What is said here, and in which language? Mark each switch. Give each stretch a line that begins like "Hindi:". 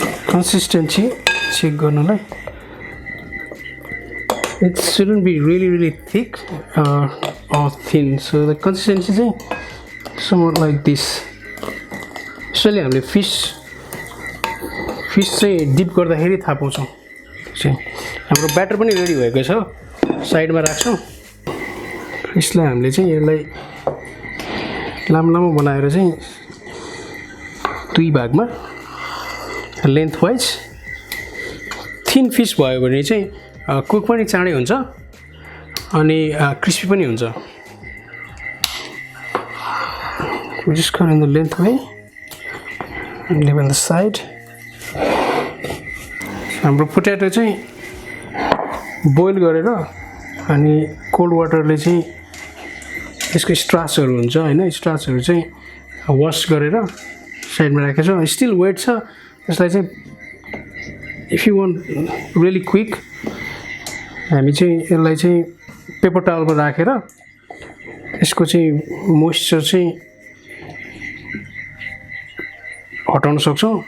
English: Consistency check गर्नलाई it shouldn't be really thick or thin, so the consistency चाहिँ somewhat like this.
Nepali: यसैले हामीले fees चाहिँ deep गर्दाखेरि थाहा पाउँछौँ। हाम्रो ब्याटर पनि रेडी भएको छ, साइडमा राख्छौँ। यसलाई हामीले चाहिँ यसलाई लामो लामो बनाएर चाहिँ दुई भागमा लेन्थ वाइज थिन फिस भयो भने चाहिँ कुक पनि चाँडै हुन्छ अनि क्रिस्पी पनि हुन्छ।
English: Just cut in the length way and leave on the side.
Nepali: हाम्रो पोटेटो चाहिँ बोइल गरेर अनि कोल्ड वाटरले चाहिँ यसको स्ट्राचहरू हुन्छ हैन, स्ट्राचहरू चाहिँ वाश गरेर साइडमा राखेको छ। स्टिल वेट छ यसलाई चाहिँ
English: if you want really quick
Nepali: हामी चाहिँ यसलाई चाहिँ पेपर टावलमा राखेर यसको चाहिँ मोइस्चर चाहिँ हटाउन सक्छौँ।